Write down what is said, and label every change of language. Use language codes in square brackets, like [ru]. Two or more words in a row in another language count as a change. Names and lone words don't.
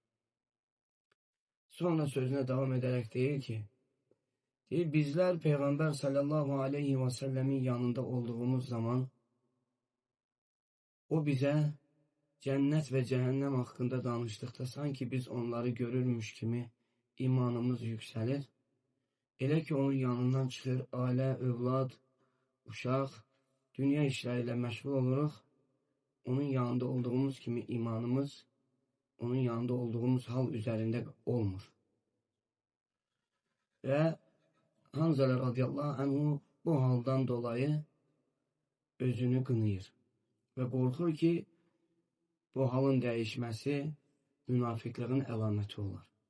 [tr] Sonra sözüne devam ederek deyir ki, bizler Peygamber [ar] صلى الله عليه وسلم [tr] yanında olduğumuz zaman o bize cennet ve cehennem hakkında danıştıkta sanki biz onları görürmüş gibi imanımız yükselir. [az] Elə ki onun yanından çıxır, ailə, övlad, uşaq, dünya işləriyle məşğul oluruq. Onun yanında olduğumuz kimi imanımız, onun yanında olduğumuz hal üzerinde olmur. [tr] Ve Hanzale [ar] رضي الله عنه [tr] bu haldan dolayı özünü qınayır ve qorxur ki bu halın değişmesi münafıklığın əlaməti olar.